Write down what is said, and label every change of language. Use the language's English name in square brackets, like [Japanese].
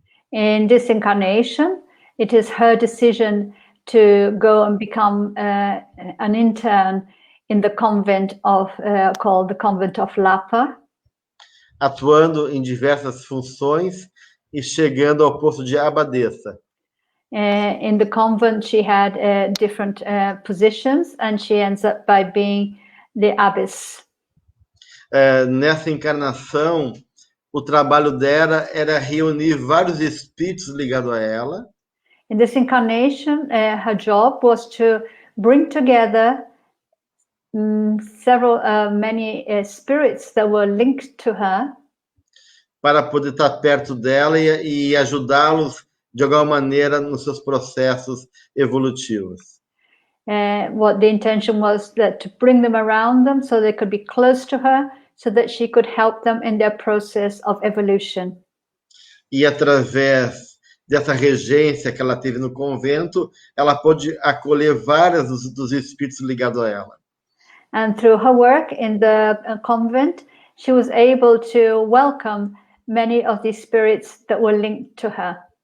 [English] In this incarnation, it is her decision to go and become an intern in the convent called the Convent of Lapa. [Portuguese] Atuando em diversas funções e chegando ao posto de abadesa. [English] In the convent, she had different positions, and she ends up by being the abbess. [Portuguese] Nessa encarnação, o trabalho dela era reunir vários espíritos ligados a ela. [English] In this incarnation, her job was to bring together many spirits that were linked to her, [Portuguese] para poder estar perto dela e ajudá-los de alguma maneira nos seus processos evolutivos. [English] What the intention was that to bring them around them so they could be close to her, so that she could help them in their process of evolution. [Portuguese] E através dessa regência que ela teve no convento, ela pôde acolher vários dos espíritos ligados a ela. [English] And through her work in the convent, she was able to welcome many of these spirits that were linked to her.